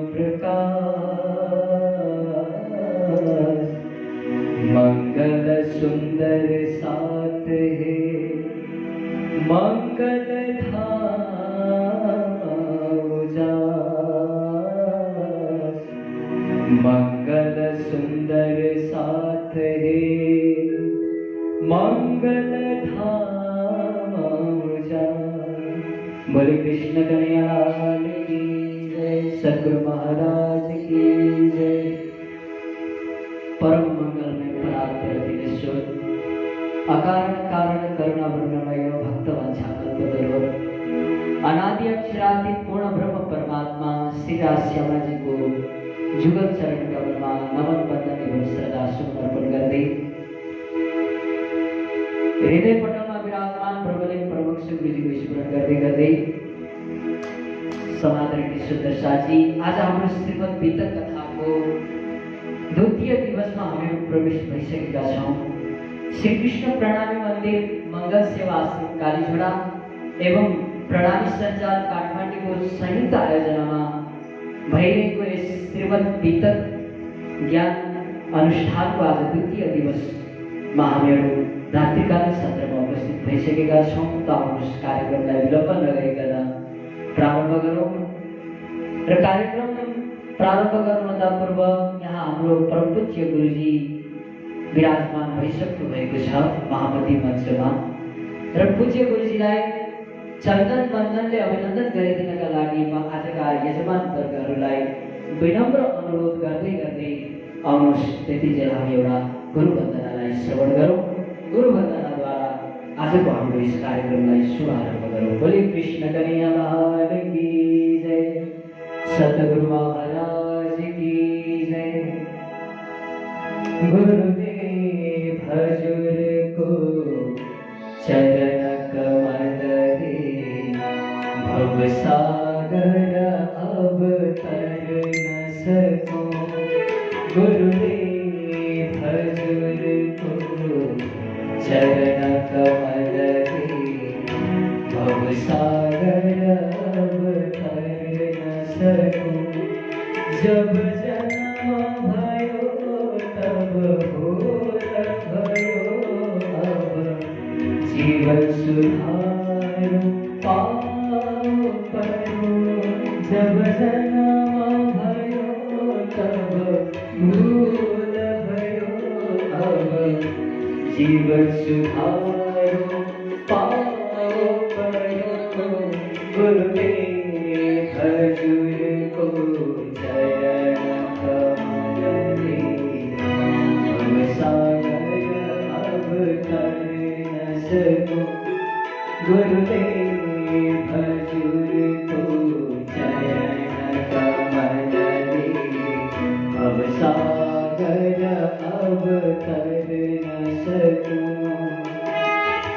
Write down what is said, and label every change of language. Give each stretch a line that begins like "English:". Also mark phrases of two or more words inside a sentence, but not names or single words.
Hindi: प्रकाश मंगल सुंदर साथ है मंगल धाम उजास मंगल सुंदर साथ है मंगल धाम उजास। बोले कृष्ण कन्हैया लाल की जय। सद्गुरु महाराज की जय। परम मंगल में परात्पर दिनेश्वर अकारण कारण करुणा ब्रह्ममय भक्तवंशा कल्पतरो अनादि अक्षरादि पूर्ण ब्रह्म परमात्मा श्री राश्यामा जी को जुगल चरण कमल में नमन बंदन एवं श्रद्धा समर्पण कर दे। हृदय पटल में विराजमान प्रबलित प्रमुख गुरु जी को स्मरण कर दे।
Nepali: समादरणीय सुंदर साजी, आज हाम्रो श्रीमद् बीतक कथा को द्वितीय दिवस में हमें प्रवेश भइसकेका छौं। श्री कृष्ण प्रणामी मंदिर मंगल सेवा आश्रम कालीझोडा एवं प्रणामी संजाल काठमाडौँ को संयुक्त आयोजना में भइरहेको यस श्रीमद् बीतक ज्ञान अनुष्ठान को आज द्वितीय दिवस में हामीहरू रात्रिकालीन सत्र में उपस्थित भइसकेका छौं। त आउनुहोस् कार्यक्रमलाई विलम्ब नगरिकन प्रारम्भ गरौँ। र कार्यक्रम प्रारम्भ गर्नुभन्दा पूर्व यहाँ हाम्रो परम पूज्य गुरुजी विराजमान भइसक्नु भएको छ महामती मञ्चमा। र पूज्य गुरुजीलाई चन्दन बन्दनले अभिनन्दन गरिदिनका लागि म आजका यजमान वर्गहरूलाई विनम्र अनुरोध गर्दै गर्दै आउनुहोस् त्यतिजेल हामी एउटा गुरु वन्दनालाई श्रवण गरौँ। गुरु वन्दनाद्वारा आजको हाम्रो यस कार्यक्रमलाई शुभारम्भ गरौँ।
Hindi: बोले कृष्ण कन्हैया लाल की जय। सतगुरु महाराज की जय।
Nepali: गुरुदेव हजूर को चरण कमल रे भव सागर अब तर न सको। गुरुदेव हजूर को चरण कमल रे भव सागर अब तर न सको। जब जन्म भयो तब भूल भयो अब जीवन सुधारो पाओ परो। जब जन्म भयो तब भूल भयो अब जीवन सुधारो पाओ परो। गुरुदेव हजूर को चरण कमल रे भव सागर अब तर न सको। गुरुदेव हजूर को चरण कमल रे भव सागर अब तर न सको।